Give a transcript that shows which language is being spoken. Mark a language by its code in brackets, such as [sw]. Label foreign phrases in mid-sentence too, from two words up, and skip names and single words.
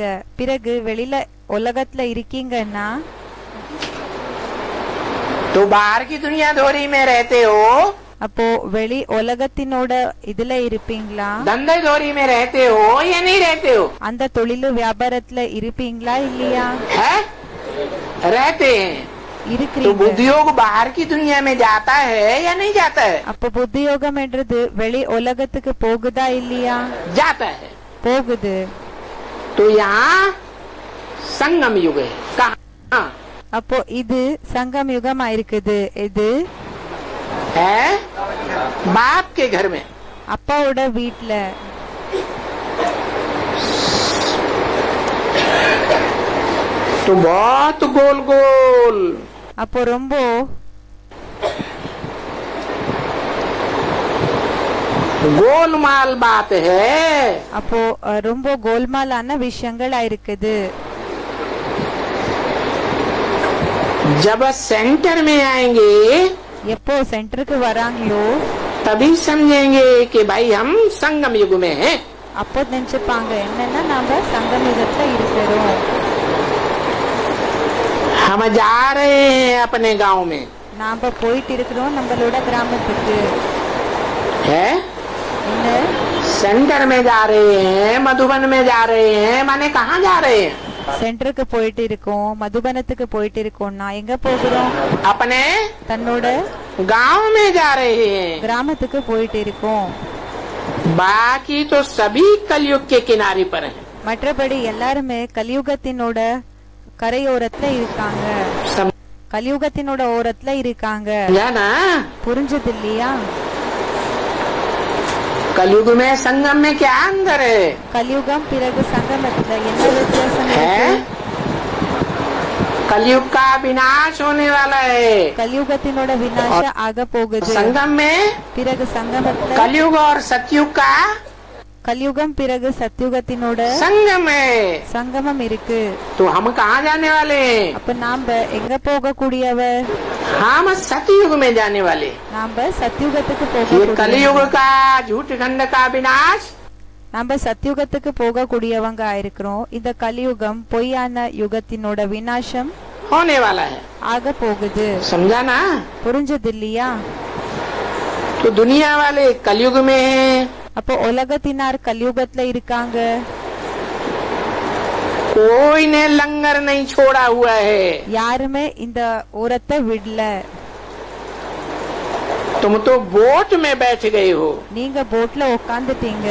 [ta] பிறகு வெளியில உலகத்துல இருக்கீங்கன்னா [hi] तो बाहर की दुनिया धोरी में रहते हो [ta] அப்போ வெளி உலகத்தினோட இதுல இருப்பீங்களா? [hi] धंधे धोरी में रहते हो या नहीं रहते हो? [ta] அந்த தொழிலு வியாபாரத்துல இருப்பீங்களா இல்லையா? [hi] है रहते हैं। तो [ta] இருக்கிறீங்க. [hi] बुद्धि योग बाहर की दुनिया में जाता है या नहीं जाता है? [ta] அப்போ புத்தி யோகம் என்றது வெளி உலகத்துக்கு போகுதா இல்லையா? [hi] जाता है। [ta] போகுது. [hi] तो यहाँ संगम युग है। कहाँ [ta] அப்போ இது சங்கம் யுகமா இருக்குது. இது [hi] है? बाप के घर में। [ta] அப்பாவோட வீட்ல. [hi] तो बहुत गोल गोल [ta] அப்போ ரொம்ப [hi] गोलमाल बात है। [ta] அப்போ ரொம்ப கோல்மாலான விஷயங்களா இருக்குது. [hi] जब सेंटर में आएंगे [ta] எப்போ சென்டருக்கு வராங்களோ [hi] तभी समझेंगे कि भाई हम संगम युग में हैं। [ta] அப்போ நினைச்சுப்பாங்க என்னன்னா நாம சங்கம் யுகத்துல இருக்கிறோம். [hi] हम जा रहे हैं अपने गांव में। [ta] நாம போயிட்டு இருக்கிறோம் நம்மளோட கிராமத்துக்கு. [hi] है [ta] என்ன [hi] सेंटर में जा रहे हैं, मधुबन में जा रहे हैं, माने कहाँ जा रहे हैं? [ta] சென்டருக்கு போயிட்டு இருக்கோம், மதுபனத்துக்கு போயிட்டு இருக்கோம்னா எங்க போகிறோம்? [hi] अपने [ta] தன்னோட [hi] गांव में जा रहे हैं। [ta] கிராமத்துக்கு போயிட்டு இருக்கோம். [hi] बाकी तो सभी कलयुग के किनारे पर हैं। [ta] மற்றபடி எல்லாருமே கலியுகத்தினோட கரையோரத்துல இருக்காங்க. [hi] समझा [ta] கலியுகத்தினோட ஓரத்துல இருக்காங்க. [hi] ना? [ta] புரிஞ்சது இல்லையா? [hi] कलयुग में संगम में क्या अंतर है? [ta] கலியுகம் பிறகு சங்கமத்துல என்ன வித்தியாசம் [hi] है [ta] இருக்கு? [hi] कलयुग का विनाश होने वाला है। [ta] கலியுகத்தினோட விநாச ஆக போகுது. [hi] संगम में [ta] பிறகு சங்கமத்துல [hi] कलयुग और सतयुग का [ta] கலியுகம் பிறகு சத்யுகத்தினோட [hi] संगम है। [ta] சங்கமம் இருக்கு. [hi] तो हम कहाँ जाने वाले हैं? [ta] அப்ப நாம எங்க போக கூடியவர்? [hi] हम सतयुग में जाने वाले। [ta] நாம சத்யுகத்துக்கு [hi] ये [ta] போக [hi] कलयुग का झूठ खंड का विनाश [ta] நம்ம சத்யுகத்துக்கு போக கூடியவங்க ஆயிருக்கிறோம். இந்த கலியுகம் பொய்யான யுகத்தினோட விநாசம் [hi] होने वाला है। [ta] ஆக போகுது. [hi] समझा ना? [ta] புரிஞ்சது இல்லையா? [hi] तो दुनिया वाले कलयुग में हैं। [ta] அப்போ உலகத்தினார் கலியுகத்துல இருக்காங்க. [hi] कोई ने लंगर नहीं छोड़ा हुआ है। [ta] யாருமே இந்த ஓரத்தை விடல. [hi] तुम तो बोट में बैठ गए हो [ta] நீங்க போட்ல உட்காந்துட்டீங்க.